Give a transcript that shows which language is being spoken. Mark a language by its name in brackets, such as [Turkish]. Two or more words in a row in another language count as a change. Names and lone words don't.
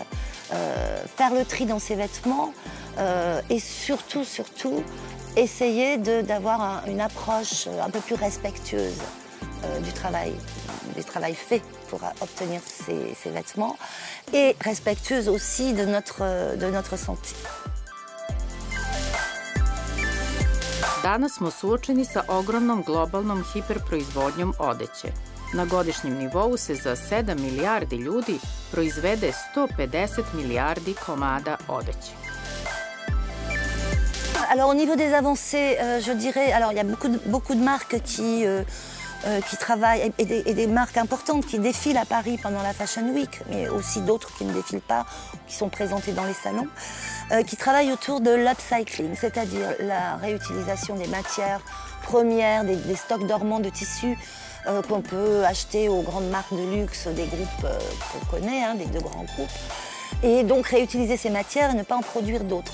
[French] Faire le tri dans ses vêtements et surtout, essayer d'avoir une approche un peu plus respectueuse du travail fait pour obtenir ces vêtements et respectueuse aussi de notre santé. [Serbian] Danas smo suočeni sa ogromnom globalnom hiperproizvodnjom odeće. Na godišnjem nivou se za 7 milijardi ljudi proizvede 150 milijardi komada odeće. [French] Alors au niveau des avancées, je dirais, alors il y a beaucoup de marques qui travaillent et des marques importantes qui défilent à Paris pendant la Fashion Week, mais aussi d'autres qui ne défilent pas, qui sont présentées dans les salons, qui travaillent autour de l'upcycling, c'est-à-dire la réutilisation des matières premières, des stocks dormants de tissus qu'on peut acheter aux grandes marques de luxe, des groupes qu'on connaît, hein, des deux grands groupes, et donc réutiliser ces matières et ne pas en produire d'autres.